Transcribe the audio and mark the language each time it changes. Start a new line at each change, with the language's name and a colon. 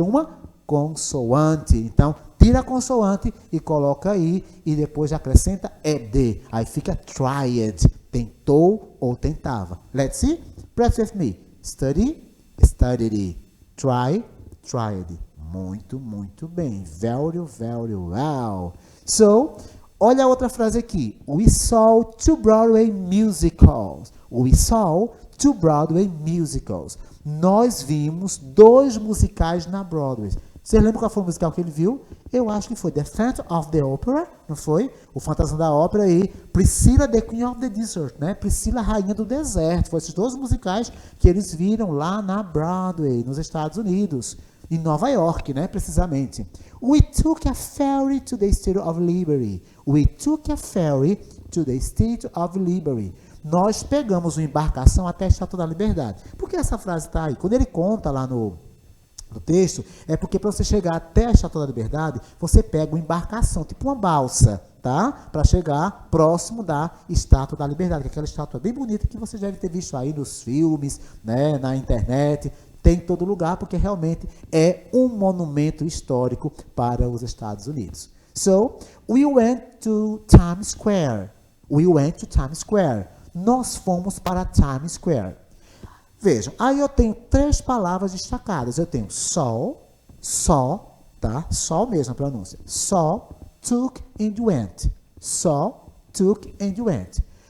Portuguese: Uma consoante. Então, tira a consoante e coloca aí, e depois acrescenta ED. Aí fica tried, tentou ou tentava.
English: Let's see? Practice with me. Study, studied.
Portuguese: Try, tried. Muito, muito bem.
English: Very, very well.
Portuguese: So, olha a outra frase aqui.
English: We saw two Broadway musicals. We saw two Broadway musicals.
Portuguese: Nós vimos 2 musicais na Broadway. Você lembra qual foi o musical que ele viu? Eu acho que foi The Phantom of the Opera, não foi? O Fantasma da Ópera e Priscilla, The Queen of the Desert, né? Priscila, Rainha do Deserto. Foram esses dois musicais que eles viram lá na Broadway, nos Estados Unidos. Em Nova York, né? Precisamente.
English: We took a ferry to the Statue of Liberty. We took a ferry to the Statue of Liberty.
Portuguese: Nós pegamos uma embarcação até a Estátua da Liberdade. Por que essa frase está aí? Quando ele conta lá no texto, é porque para você chegar até a Estátua da Liberdade, você pega uma embarcação, tipo uma balsa, tá? Para chegar próximo da Estátua da Liberdade, que é aquela estátua bem bonita que você deve ter visto aí nos filmes, né, na internet, tem em todo lugar, porque realmente é um monumento histórico para os Estados Unidos. So, we went to Times Square. We went to Times Square. Nós fomos para Times Square. Vejam, aí eu tenho 3 palavras destacadas. Eu tenho sol, tá? Sol mesmo a pronúncia.
English: Saw, took and went. Saw, took and went.